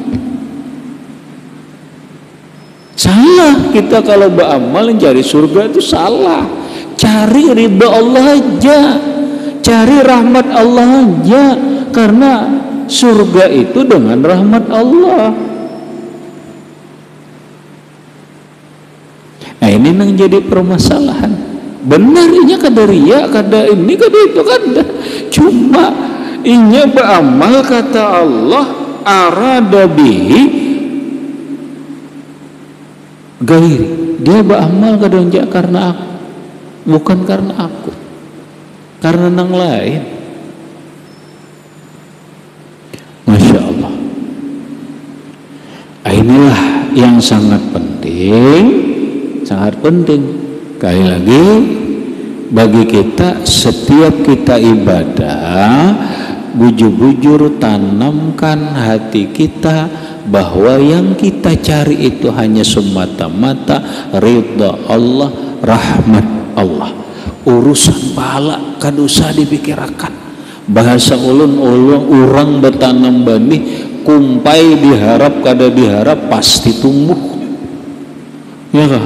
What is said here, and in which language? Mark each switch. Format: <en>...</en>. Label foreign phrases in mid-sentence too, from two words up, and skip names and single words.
<id>Salah kita kalau beramal mencari surga, itu salah. Cari ridha Allah aja, cari rahmat Allah aja, karena surga itu dengan rahmat Allah. Nah, ini yang jadi permasalahan.</id> <bjn>Benar inya kada ria, kada ini, kada itu, kada. Cuma inya beramal, kata Allah,</bjn> <ar>أراد به غيري.</ar> <bjn>Dia beramal kada karena aku, bukan karena aku, karena nang lain.</bjn> <ar>ما شاء الله.</ar> <id>Inilah yang sangat penting, sangat penting. Sekali lagi, bagi kita, setiap kita ibadah, bujur-bujur tanamkan hati kita bahwa yang kita cari itu hanya semata-mata ridha Allah, rahmat Allah.</id> <bjn>Urusan pahala kada usah dipikirkan. Bahasa ulun orang bertanam benih, kumpai diharap kada diharap pasti tumbuh. Ya kah?</bjn>